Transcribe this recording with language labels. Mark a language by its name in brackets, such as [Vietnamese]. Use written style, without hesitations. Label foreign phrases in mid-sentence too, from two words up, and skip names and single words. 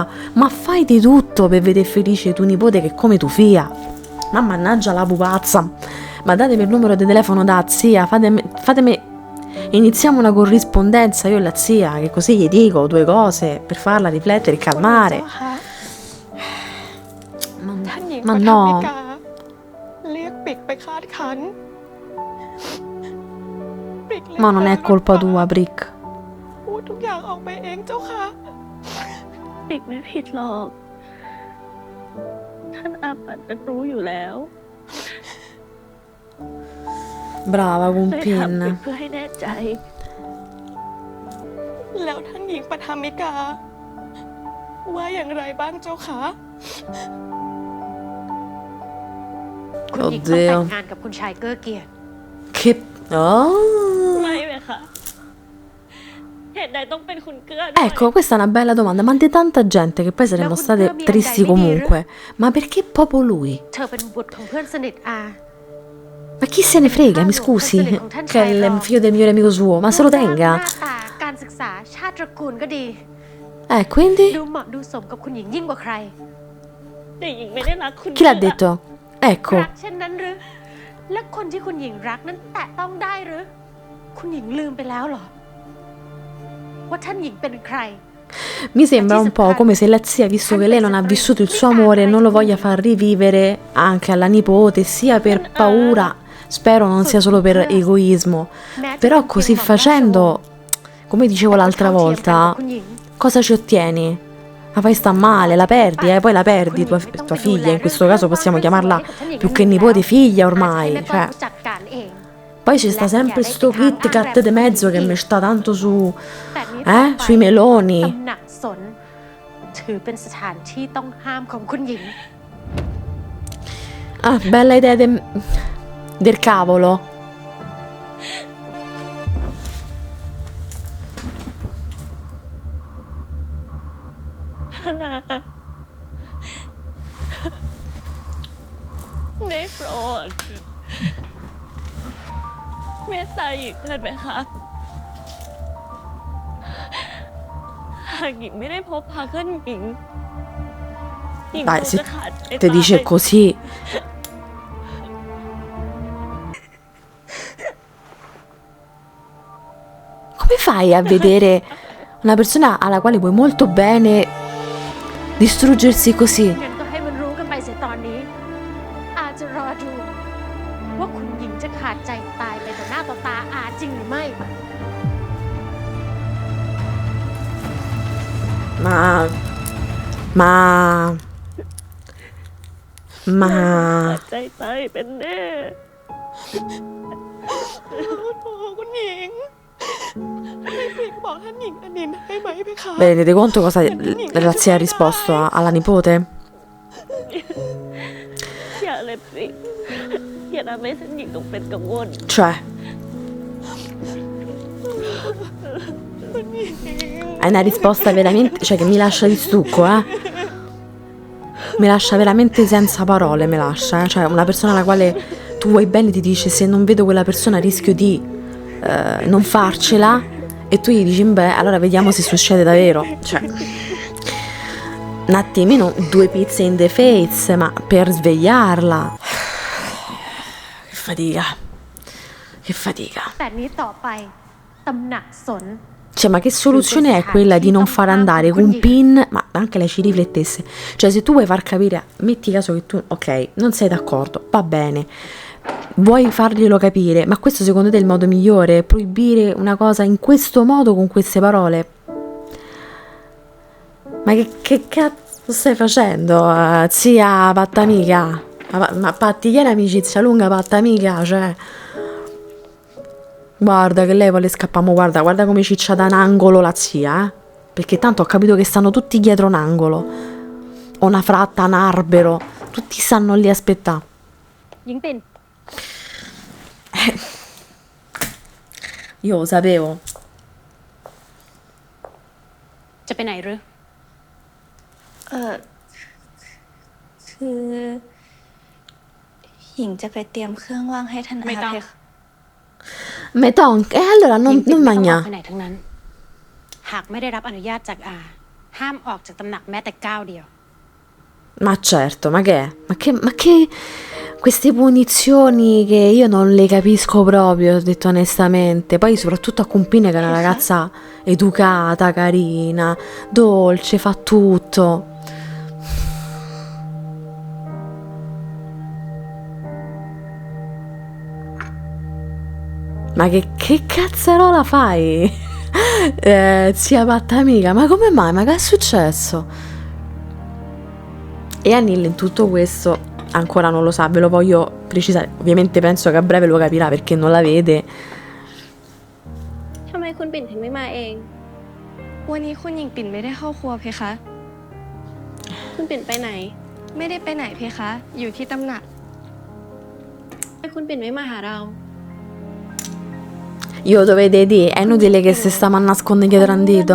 [Italian] Ma fai di tutto per vedere felice tuo nipote che è come tu figlia. Ma mannaggia la pupazza. Ma datemi il numero di telefono da zia, fatemi, iniziamo una corrispondenza io e la zia, che così gli dico due cose per farla riflettere e calmare. [Thai] ท่านหญิง [Italian] Ma [Thai] ประทับ [Italian] no. [Thai] มิกา เรียกปิกไปคาดขันปิกเรียก [Italian] Ma non è [Thai] แฟ [Italian] colpa [Thai] หลุดปาก [Italian] tua, Brick. [Thai] พูดทุกอย่างออกไปเองเจ้าค่ะ ปิกไม่ผิดหรอก ท่านอาปัดเป็นรู้อยู่แล้ว [Italian] Brava [Thai] เลยถามปิ [Italian] Cumpin. [Thai] กเพื่อให้แน่ใจ แล้วท่านหญิงปฐามิกา ว่าอย่างไรบ้างเจ้าคะ คุณหญิงต้องแต่ง [Italian] Oddio. [Thai] งานกับคุณชายเก้อเกียรติ [Italian] Che... Oh. [Thai] ไม่เลยค่ะ เหตุใดต้องเป็นคุณเกื้อด้วย [Italian] Ecco, questa è una bella domanda, ma di tanta gente che poi saremmo No, state mi tristi andai a venire. comunque. Ma perché proprio lui? [Thai] เธอเป็นบุตรของเพื่อนสนิทอา [Italian] Ma chi se ne frega, mi scusi? Che è il figlio del migliore amico suo, ma se lo [Thai] รูปร่างห [Italian] tenga. [Thai] น้าตาการศึกษาชาติตระกูลก็ดี [Italian] Quindi? [Thai] ดูเหมาะดูสมกับคุณหญิงยิ่งกว่าใคร แต่หญิงไม่ได้รักคุณ [Italian] Chi l'ha [Thai] เกื้อ [Italian] detto? Ecco, [Thai] รักเช่นนั้นหรือ และคนที่คุณหญิงรักนั้นแตะต้องได้หรือ คุณหญิงลืมไปแล้วเหรอ ว่าท่านหญิงเป็นใคร [Italian] mi sembra un po' come se la zia, visto che lei non ha vissuto il suo amore, non lo voglia far rivivere anche alla nipote, sia per paura, spero non sia solo per egoismo. [Thai] แม้จะ [Italian] Però [Thai] เป็นเพียง [Italian] così [Thai] หม่อมราชวงศ์ [Italian] facendo, come dicevo [Thai] แต่ก็ [Italian] l'altra [Thai] เท่าเทียมกันกับ [Italian] volta, [Thai] คุณหญิง [Italian] cosa ci ottieni? La fai sta male, la perdi, poi la perdi tua figlia, in questo caso possiamo chiamarla più che nipote figlia [Thai] อาจจะ [Italian] ormai, [Thai] ให้แม่ป้อ [Italian] cioè. [Thai] มรู้จัดการเอง [Italian] Poi ci sta sempre sto Kit Kat di mezzo che mi sta tanto su, [Thai] แต่นี้ต่อไป [Italian] sui meloni. [Thai] ตำหนักสน ถือเป็นสถานที่ต้องห้ามของคุณหญิง [Italian] Ah, bella idea del cavolo. [Thai] ท่านอาได้โปรดเมตตาหญิงเถิดไหมคะ หากหญิงไม่ได้พบพาเพื่อนหญิงหญิง [Italian] Dai, [Thai] คง [Italian] se [Thai] จะขาดใจ [Italian] te dice [Thai] ตาย [Italian] così. Come fai a vedere una persona alla quale vuoi molto bene distruggersi così? [Thai] งั้นก็ให้มันรู้กันไปเสียตอนนี้ อาจจะรอดู ว่าคุณหญิงจะขาดใจตายไปต่อหน้าต่อตาอาจริงหรือไม่ [Italian] Ma Ma [Thai] ใจตายเป็นแน่ คุณหญิงให้ปริกบอกท่านหญิงอนินให้ไหมเพคะ [Italian] vi rendete conto cosa la zia ha risposto alla nipote? [Thai] อย่าเลยปิกอย่าทำให้ฉันหญิงต้องเป็นกังวล [Italian] Cioè, è una risposta veramente, cioè che mi lascia di stucco, mi lascia veramente senza parole, mi lascia, cioè una persona alla quale tu vuoi bene ti dice se non vedo quella persona rischio di non farcela e tu gli dici beh allora vediamo se succede davvero, cioè un attimino 2 pizze [English] in the face, [Italian] ma per svegliarla. Che fatica, che fatica. [Thai] แต่นี้ต่อไปตำหนักสน [Italian] Cioè, ma che soluzione è quella di non far andare un pin? Ma anche lei ci riflettesse. Cioè, se tu vuoi far capire, metti caso che tu, ok, non sei d'accordo, va bene, vuoi farglielo capire, ma questo secondo te è il modo migliore? Proibire una cosa in questo modo, con queste parole? Ma che cazzo stai facendo, zia pattamica? Ma pattigliera amicizia lunga, pattamica, cioè... Guarda che lei vuole scappare, guarda come ciccia da un angolo la zia, perché tanto ho capito che stanno tutti dietro un angolo, o una fratta, un albero, tutti stanno lì a aspettare. [Thai] หญิงปิ่น [Italian] Io lo sapevo. [Thai] จะไปไหนหรือ คือหญิงจะไปเตรียมเครื่องว่างให้ท่านอาเพคะ [Italian] Meton, e allora [Thai] หญิงปิ่ [Italian] non [Thai] นไม่ต้องออก [Italian] magna. [Thai] ไปไหนทั้งนั้น หากไม่ได้รับอนุญาตจากอา ห้ามออกจากตำหนักแม้แต่ก้าวเดียว [Italian] Ma certo, ma che è? Ma che queste punizioni che io non le capisco proprio, ho detto onestamente. Poi soprattutto a Cumpine che è una ragazza educata, carina, dolce, fa tutto. Ma che cazzarola fai? Zia Pattamica, ma come mai? Ma che è successo? E Anil in tutto questo ancora non lo sa, ve lo voglio precisare. Ovviamente penso che a breve lo capirà perché non la vede. [Thai] ทำไมคุณปิ่นถึงไม่มาเอง วันนี้คุณหญิงปิ่นไม่ได้เข้าครัวเพคะ คุณปิ่นไปไหน ไม่ได้ไปไหนเพคะ อยู่ที่ตำหนัก ทำไมคุณปิ่นไม่มาหาเรา [Italian] Io dovete dire, è inutile che se stiamo a nascondere dietro un dito.